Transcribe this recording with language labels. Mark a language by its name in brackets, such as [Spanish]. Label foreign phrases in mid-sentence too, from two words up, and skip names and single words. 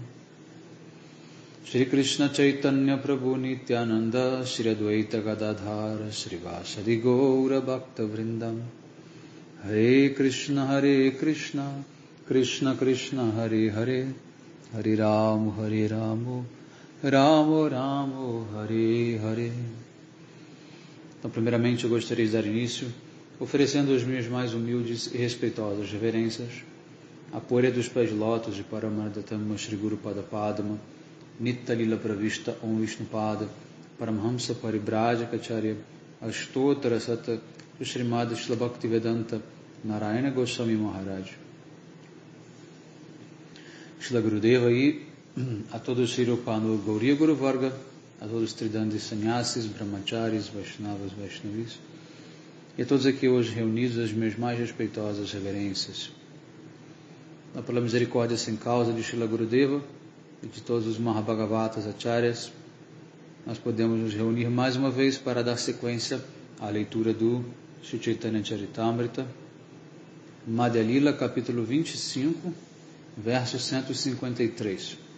[Sanskrit] श्री कृष्ण चैतन्य प्रभु नित्यानन्द श्री अद्वैत गदाधर श्री वासादि गौर भक्त वृन्दम् हरे कृष्ण कृष्ण कृष्ण हरे हरे हरे रामो रामो रामो हरे हरे. [Portuguese] Então, primeiramente, eu gostaria de dar início oferecendo as minhas mais humildes e respeitosas reverências à poeira dos pés de lótus de Paramardatama Shri Guru Pada Padma, Nitya Lila Pravishta Om Vishnupada, Paramhamsa Paribrajacacharya, Astottara Sata, Srimad Shila Bhaktivedanta, Narayana Goswami Maharaj, Shila Gurudeva e a todos os Sri Rupanu Gauriya Guru Varga, a todos os Tridandis Sannyasis, Brahmacharis, Vaishnavas, Vaishnavis, e a todos aqui hoje reunidos as minhas mais respeitosas reverências. Pela misericórdia sem causa de Srila Gurudeva e de todos os Mahabhagavatas Acharyas, nós podemos nos reunir mais uma vez para dar sequência à leitura do Sri Chaitanya Charitamrita, Madhya Lila, capítulo 25, verso 153.